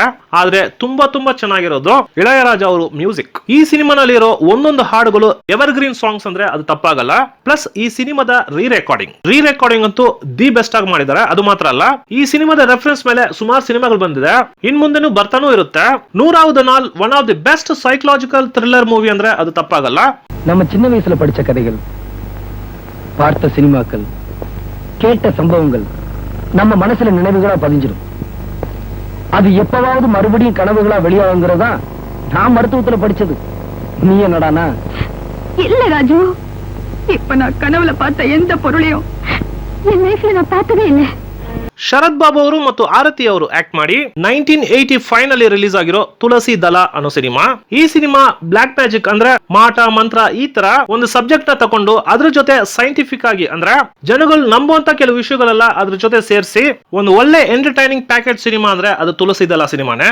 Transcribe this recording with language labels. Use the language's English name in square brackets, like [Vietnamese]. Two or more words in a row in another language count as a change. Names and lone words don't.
[Kannada] ಆದ್ರೆ ತುಂಬಾ ಚೆನ್ನಾಗಿರೋದು ಇಳೆಯರಾಜ ಅವರು ಮ್ಯೂಸಿಕ್. ಈ ಸಿನಿಮಾನಲ್ಲಿರೋ ಒಂದೊಂದು ಹಾಡುಗಳು [English] ever green songs [Kannada] ಅಂದ್ರೆ ಅದು ತಪ್ಪಾಗಲ್ಲ. ಪ್ಲಸ್ ಈ ಸಿನಿಮಾದ [English] re recording [Kannada] ಅಂತೂ [English] the best [Kannada] ಆಗಿ ಮಾಡಿದ್ದಾರೆ. ಅದು ಮಾತ್ರ ಅಲ್ಲ, ಈ ಸಿನಿಮಾದ ರೆಫರೆನ್ಸ್ ಮೇಲೆ ಸುಮಾರು ಸಿನಿಮಾಗಳು ಬಂದಿದೆ, ಇನ್ ಮುಂದೆನೂ ಬರ್ತಾನೂ ಇರುತ್ತೆ. 100வது நாள் [English] one of the best psychological thriller movie [Kannada] ಅಂದ್ರೆ ಅದು ತಪ್ಪಾಗಲ್ಲ. [Tamil] நம்ம சின்ன வயசுல படிச்ச கதைகள், பார்த்த சினிமாக்கள், கேட்ட சம்பவங்கள் நம்ம மனசுல நினைவுகளா பதிஞ்சிடும். அது எப்பவாவது மறுபடியும் கனவுகளா வெளியாகுங்கிறதா நான் மருத்துவத்துல படிச்சது. நீ என்னடானா? இல்ல ராஜு, இப்ப நான் கனவுல பார்த்த எந்த பொருளையும் என் லைஃப்ல நான் பார்த்ததே இல்ல. [Kannada] ಶರತ್ ಬಾಬು ಅವರು ಮತ್ತು ಆರತಿ ಅವರು ಆಕ್ಟ್ ಮಾಡಿ 1985 ನಲ್ಲಿ ರಿಲೀಸ್ ಆಗಿರೋ ತುಳಸಿ ದಳ ಅನ್ನೋ ಸಿನಿಮಾ. ಈ ಸಿನಿಮಾ [English] black magic [Kannada] ಅಂದ್ರೆ ಮಾಟ ಮಂತ್ರ ಈ ತರ ಒಂದು ಸಬ್ಜೆಕ್ಟ್ ನ ತಕೊಂಡು ಅದ್ರ ಜೊತೆ ಸೈಂಟಿಫಿಕ್ ಆಗಿ ಅಂದ್ರೆ ಜನಗಳು ನಂಬುವಂತ ಕೆಲವು ವಿಷಯಗಳೆಲ್ಲ ಅದ್ರ ಜೊತೆ ಸೇರಿಸಿ ಒಂದು ಒಳ್ಳೆ [English] entertaining package [Kannada] ಸಿನಿಮಾ ಅಂದ್ರೆ ಅದು ತುಳಸಿ ದಳ ಸಿನಿಮಾನೇ.